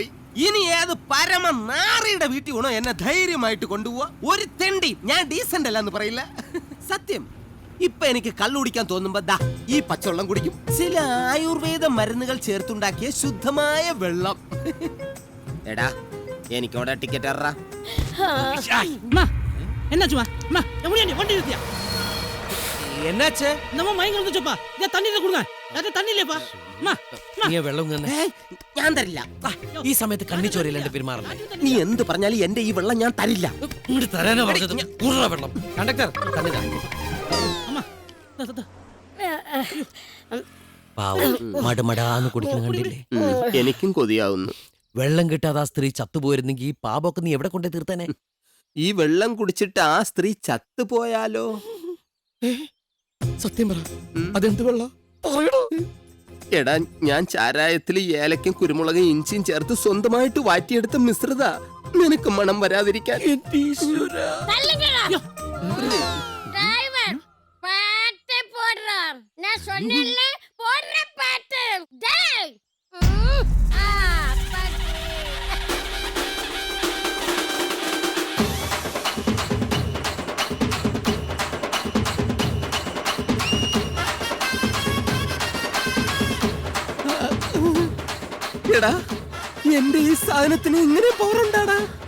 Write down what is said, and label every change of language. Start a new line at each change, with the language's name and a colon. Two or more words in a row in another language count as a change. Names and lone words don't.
Malayalam: ഇനി ഏത് പരമ നാറിയുടെ വീട്ടിൽ വേണോ എന്നെ ധൈര്യമായിട്ട് കൊണ്ടുപോവാ. ഒരു തെണ്ടി ഞാൻ ഡീസന്റ് അല്ല എന്ന് പറയില്ല. സത്യം. ഇപ്പൊ എനിക്ക് കള്ളു കുടിക്കാൻ തോന്നുമ്പോ ദാ ഈ പച്ചവെള്ളം കുടിക്കും. ചില ആയുർവേദ മരുന്നുകൾ ചേർത്തുണ്ടാക്കിയ ശുദ്ധമായ വെള്ളം. എടാ എനിക്കോടെ ടിക്കറ്റ് എറാ.
Tamil: என்னாச்சுமா அம்மா எப்படியா வண்டி நிறுத்தியா എന്നാച്ചേ நம்ம மயங்க வந்துச்சப்பா இத தண்ணில கொடுங்க அது தண்ணி இல்லப்பா அம்மா
Malayalam: നീ വെള്ളം തന്നെ ഏയ്, ഞാൻ തരില്ല. ഈ സമയത്ത് കണ്ണി ചോരയില്ലാണ്ട് പെരുമാറല്ലേ. നീ എന്ത് പറഞ്ഞാലും എന്റെ ഈ വെള്ളം ഞാൻ തരില്ല. ഇങ്ങോട്ട് തരാനാ പറഞ്ഞത്. ഉരുള വെള്ളം. കണ്ടക്ടർ തന്നെ
Tamil: அம்மா
Malayalam: പാവം മടമടാന്ന് കുടിക്കണം കണ്ടില്ലേ. എനിക്കും കൊതിയാവുന്നു. വെള്ളം കിട്ടാതെ ആ സ്ത്രീ ചത്തുപോയിരുന്നെങ്കിൽ ഈ പാപമൊക്കെ നീ എവിടെ കൊണ്ടേ തീർത്തേനെ. ഈ വെള്ളം കുടിച്ചിട്ട് ആ സ്ത്രീ ചത്തുപോയാലോ? സത്യം പറ, അതെന്ത് വെള്ള പറയണോ? എടാ ഞാൻ ചാരായത്തിൽ ഏലക്കും കുരുമുളകും ഇഞ്ചിയും ചേർത്ത് സ്വന്തമായിട്ട് വാറ്റിയെടുത്ത മിശ്രിത. നിനക്ക് മണം വരാതിരിക്കാൻ
Tamil: டிரைவர் பாட்டு போடுறான். நான் சொன்னேன்ல போடுற பாட்டு. டேய் பாட்டு.
Malayalam: എടാ എന്റെ ഈ സാധനത്തിന് ഇങ്ങനെ പവറുണ്ടാടാ.